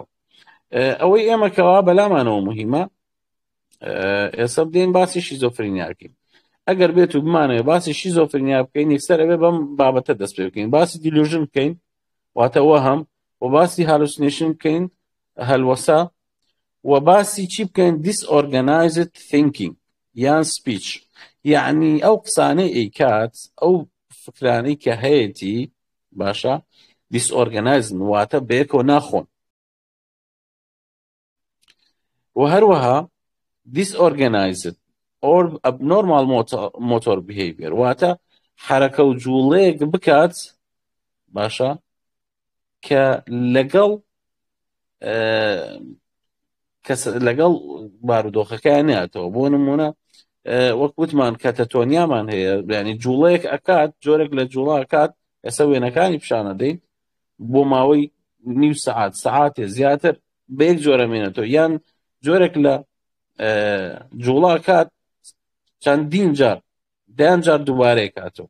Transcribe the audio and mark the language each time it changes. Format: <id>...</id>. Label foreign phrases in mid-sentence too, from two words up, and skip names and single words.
<ckb>ئەوەی ئێمە کەوا بەلامانەوە مهمە، ئێستا بدەین باسی شیزۆفرینیاکەین. ئەگەر بێت و بمانەوە باسی شیزۆفرینیا بکەین، یەکسەر ئەوێ بەم بابەتە دەست پێ بکەین. باسی دیلوژن بکەین، واتە وەهم، و باسی هالوسینێشن بکەین، هەلوەسا، و باسی چی بکەین؟</ckb> <en>disorganized thinking یان سپیچ.</en> <ckb>یعنی ئەو قسانەی ئەیکات، ئەو فکرانەی کە هەیەی باشە disorganized واتە بەیەکەوە ناخۆن، و هەروەها</ckb> <en>disorganized or abnormal motor behavior</en> <ckb>واتە حرەکە و جوڵەیەک بکات باشە کە لەگەڵ بارودۆخەکەیان ناتەوە. بۆ نمونە وەک وتمان کاتەتۆنیامان هەیە، یعنی جوڵەیەک ئەکات، جۆرێک لە جوڵە ئەکات، ئێستا وێنەکانی پیشانە دەین بۆ ماوەی نیو سەعات سەعاتێ زیاتر بە یەک جۆرە مێنێتەوە، یان جۆرێک لە جوڵە ئەکات چەندین جار، دەیان جار دووبارەیە کاتەوە.</ckb>